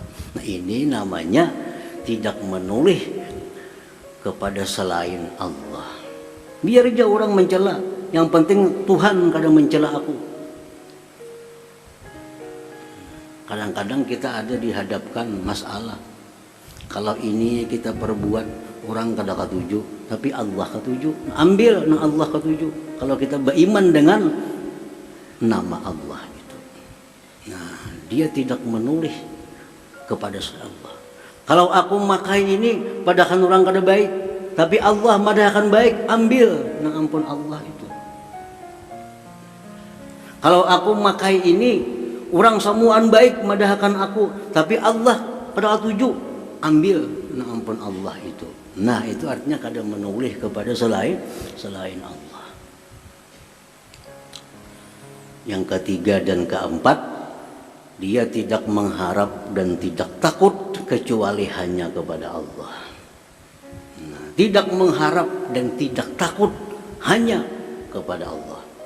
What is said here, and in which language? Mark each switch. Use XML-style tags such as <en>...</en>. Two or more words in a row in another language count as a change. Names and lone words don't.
<id>Nah, ini namanya tidak menoleh kepada selain Allah.</id> <bjn>Biar aja orang mencela, yang penting Tuhan kadang mencela aku. Kadang-kadang kita ada dihadapkan masalah. Kalau ini kita perbuat, orang kada ketuju, tapi Allah ketuju. Ambil nah Allah ketuju.</bjn> <id>Kalau kita beriman dengan nama Allah itu. Nah, dia tidak menoleh kepada Allah.</id> <bjn>Kalau aku makai ini, padahal orang kada baik, tapi Allah madahkan baik, ambil nah ampun Allah itu. Kalau aku makai ini, orang semuaan baik madahkan aku, tapi Allah pada tuju, ambil nah ampun Allah itu. Nah, itu artinya kada menoleh kepada selain Allah.</bjn> <id>Yang ketiga dan keempat, dia tidak mengharap dan tidak takut kecuali hanya kepada Allah. Nah, tidak mengharap dan tidak takut hanya kepada Allah.</id>